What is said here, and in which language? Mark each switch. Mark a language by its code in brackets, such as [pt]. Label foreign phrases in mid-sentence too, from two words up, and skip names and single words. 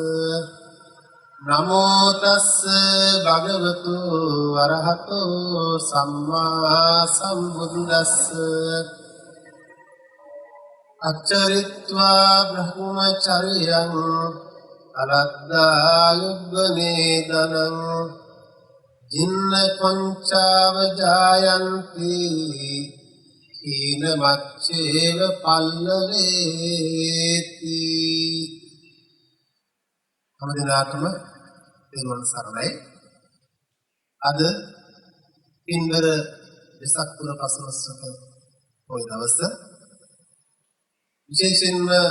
[pi] නමෝ තස්ස භගවතු අරහතු සම්මා සම්බුද්දස්ස අච්චරිත්වා බ්‍රහ්මචර්යං අලද්දා යුග්ගනේදනං ජින්න පංචාව ජායන්ති හීන මච්චේව පල්ලවේති. [si] හැමදිනාටම තෙරුවන් සරණයි. අද පින්බර වෙසක් පුර පසළොස්වක පොය දවස විශේෂයෙන්ම